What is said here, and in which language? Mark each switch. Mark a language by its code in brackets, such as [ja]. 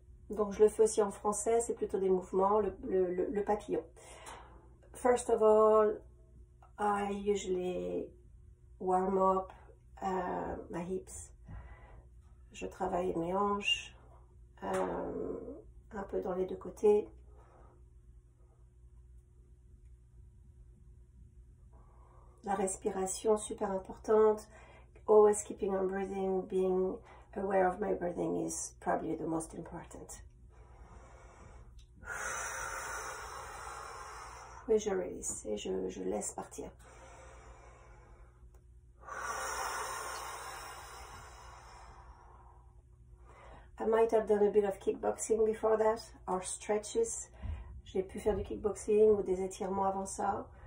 [fr] Donc je le fais aussi en français, c'est plutôt des mouvements, le papillon. [en] First of all, I usually warm up my hips. [fr] Je travaille mes hanches, un peu dans les deux côtés. La respiration, super importante. [en] Always keeping on breathing, being aware of my breathing is probably the most important. [fr] Et je release, et je laisse partir. [en] I might have done a bit of kickboxing before that, or stretches. [fr] J'ai pu faire du kickboxing ou des étirements avant ça.